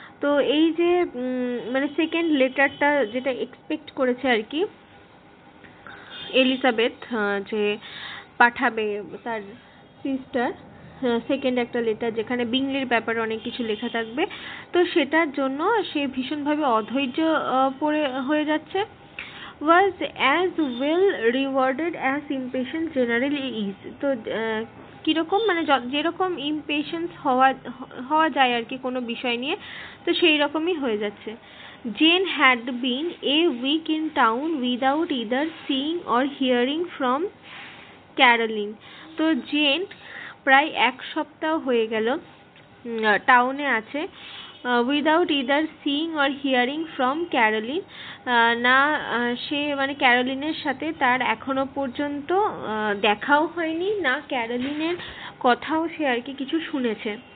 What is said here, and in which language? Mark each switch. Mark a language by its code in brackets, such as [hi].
[bn] তো এই যে মানে সেকেন্ড লেটারটা যেটা এক্সপেক্ট করেছে আর কি এলিজাবেথ, যে পাঠাবে তার সিস্টার সেকেন্ড একটা লেটার যেখানে বিংলির ব্যাপারে অনেক কিছু লেখা থাকবে, তো সেটার জন্য সে ভীষণভাবে অধৈর্য হয়ে যাচ্ছে। [en] Was as well rewarded as impatience generally is. [bn] তো কীরকম মানে যেরকম ইমপেশেন্স হওয়া যায় আর কি কোনো বিষয় নিয়ে, তো সেই রকমই হয়ে যাচ্ছে। [en] Jane had been a week in town without either seeing or hearing from Caroline. [bn] তো জেন প্রায় এক সপ্তাহ হয়ে গেল টাউনে আছে, [en] without either seeing or hearing from Caroline, [bn] না সে মানে ক্যারোলিনের সাথে তার এখনো পর্যন্ত দেখাও হয়নি, না ক্যারোলিনের কথাও সে আর কি কিছু শুনেছে।